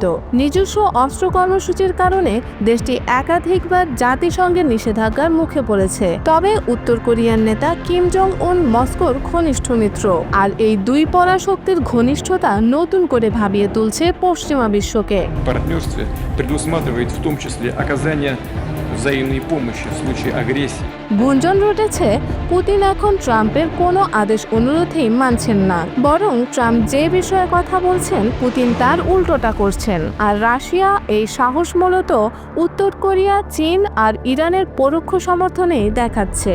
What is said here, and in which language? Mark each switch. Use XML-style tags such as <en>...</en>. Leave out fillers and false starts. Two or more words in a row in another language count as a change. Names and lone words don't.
<bn>নিজস্ব অস্ত্র কর্মসূচির কারণে দেশটি একাধিকবার জাতিসংঘের নিষেধাজ্ঞার মুখে পড়েছে। তবে উত্তর কোরিয়ার নেতা কিম জং উন মস্কোর ঘনিষ্ঠ মিত্র, আর এই দুই পরাশক্তির ঘনিষ্ঠতা নতুন করে ভাবিয়ে তুলছে পশ্চিমা বিশ্বকে।</bn> <ru>Партнерство предусматривает в том числе оказание взаимной помощи в случае агрессии.</ru> <bn>গুঞ্জন রটেছে, পুতিন এখন ট্রাম্পের কোনো আদেশ অনুরোধেই মানছেন না, বরং ট্রাম্প যে বিষয়ে কথা বলছেন পুতিন তার উল্টোটা করছেন। আর রাশিয়া এই সাহস মূলত উত্তর কোরিয়া, চীন আর ইরানের পরোক্ষ সমর্থনেই দেখাচ্ছে।</bn>